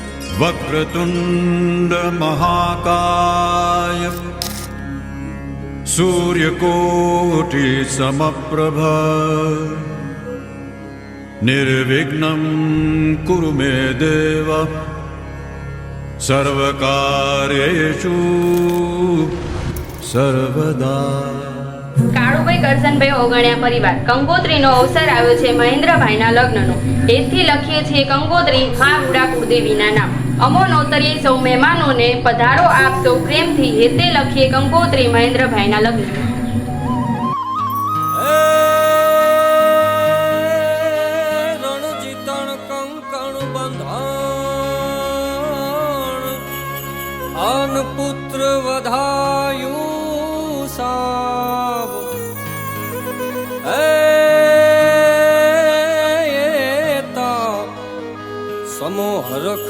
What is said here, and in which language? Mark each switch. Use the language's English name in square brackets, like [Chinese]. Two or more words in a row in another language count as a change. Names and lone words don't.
[Sanskrit] वक्रतुंड महाकाय सूर्यकोटि समप्रभ निर्विघ्नं कुरु मे देव सर्वकार्येषु सर्वदा। [Gujarati] કાળુભાઈ કરશનભાઈ ઓગણિયા પરિવાર કંકોત્રીનો અવસર આવ્યો છે મહેન્દ્રભાઈના લગ્નનો. એથી લખીએ છીએ કંકોત્રી માં રૂડા કુળદેવીના નામ. અમો નોતરીએ સૌ મહેમાનોને પધારો આપ સૌ પ્રેમથી. એતે લખીએ કંકોત્રી મહેન્દ્રભાઈના લગ્ન. પુત્ર વધાયું સાવ સમોહર